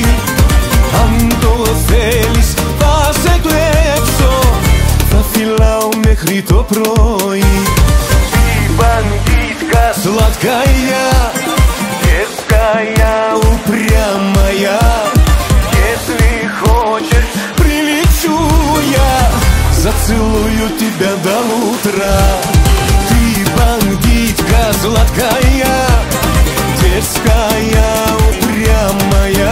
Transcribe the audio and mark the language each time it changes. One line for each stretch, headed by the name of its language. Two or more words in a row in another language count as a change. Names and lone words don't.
Greek: Αν το θέλεις θα σε κλέψω, θα φυλάω μέχρι το πρωί.
Russian: Ты бандитка сладкая, дерзкая, упрямая. Если хочешь, прилечу я, зацелую тебя до утра. Ты бандитка сладкая, дерзкая, упрямая.